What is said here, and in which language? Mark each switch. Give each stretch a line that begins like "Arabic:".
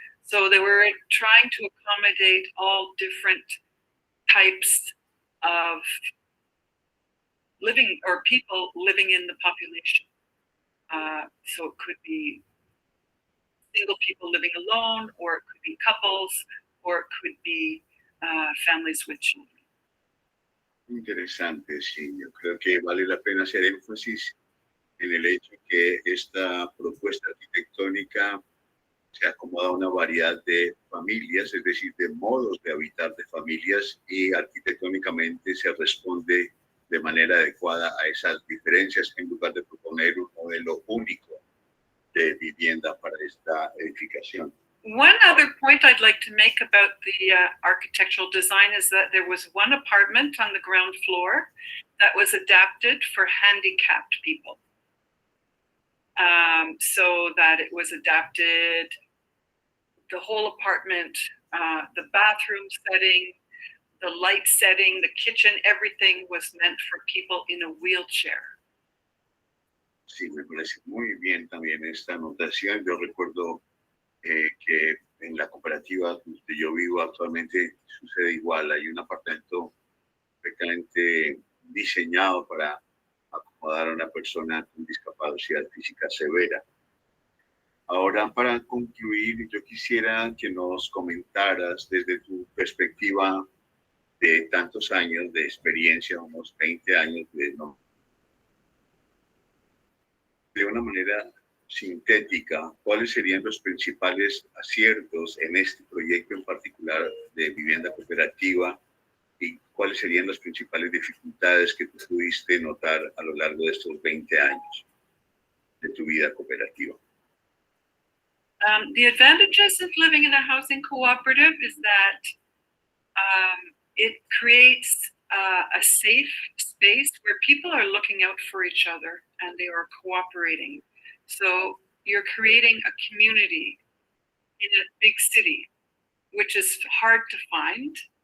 English: So they were trying to accommodate all different types of living or people living in the population. So it could be single people living alone, or it could be couples, or it could be families with children.
Spanish: Interesante, sí. Yo creo que vale la pena hacer énfasis en el hecho que esta propuesta arquitectónica se acomoda a una variedad de familias, es decir, de modos de habitar de familias, y arquitectónicamente se responde de manera adecuada a esas diferencias en lugar de proponer un modelo único de vivienda para esta edificación.
English: One other point I'd like to make about the architectural design is that there was 1 apartment on the ground floor that was adapted for handicapped people. So that it was adapted, the whole apartment, the bathroom setting, the light setting, the kitchen, everything was meant for people in a wheelchair.
Spanish: Sí, me parece muy bien también esta anotación. Yo recuerdo que en la cooperativa donde yo vivo actualmente sucede igual. Hay un apartamento perfectamente diseñado para acomodar a una persona con discapacidad física severa. Ahora, para concluir, yo quisiera que nos comentaras desde tu perspectiva de tantos años de experiencia, unos 20 años de una manera sintética, ¿cuáles serían los principales aciertos en este proyecto en particular de vivienda cooperativa y cuáles serían las principales dificultades que tú pudiste notar a lo largo de estos 20 años de tu vida cooperativa.
English: The advantages of living in a housing cooperative is that it creates a safe space where people are looking out for each other and they are cooperating. So you're creating a community in a big city, which is hard to find.